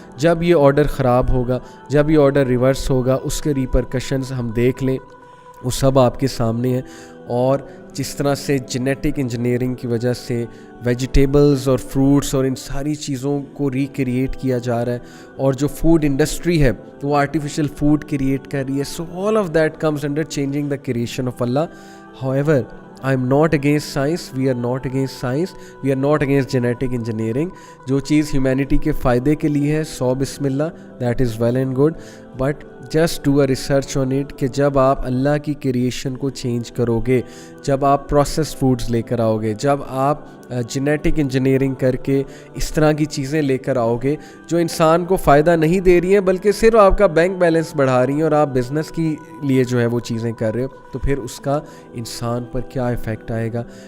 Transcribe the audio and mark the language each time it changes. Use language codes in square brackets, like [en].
[ur] جب یہ آرڈر خراب ہوگا, جب یہ آرڈر ریورس ہوگا, اس کے ریپرکشنز ہم دیکھ لیں, وہ سب آپ کے سامنے ہیں. اور جس طرح سے جینیٹک انجینئرنگ کی وجہ سے ویجیٹیبلز اور فروٹس اور ان ساری چیزوں کو ریکریٹ کیا جا رہا ہے, اور جو فوڈ انڈسٹری ہے وہ آرٹیفیشل فوڈ کریٹ کر رہی ہے. [en] So all of that comes under changing the creation of Allah. However, I am not against science, we are not against science, we are not against genetic engineering. [ur] جو چیز humanity کے فائدے کے لیے ہے, سو بسم اللہ, [en] that is well and good, but just do a research on it [ur] کہ جب آپ اللہ کی کریشن کو چینج کرو گے, جب آپ پروسیس فوڈز لے کر آؤ گے, جب آپ جینیٹک انجینئرنگ کر کے اس طرح کی چیزیں لے کر آؤ گے جو انسان کو فائدہ نہیں دے رہی ہیں بلکہ صرف آپ کا بینک بیلنس بڑھا رہی ہیں, اور آپ بزنس کی لیے جو ہے وہ چیزیں کر رہے ہو, تو پھر اس کا انسان پر کیا ایفیکٹ آئے گا.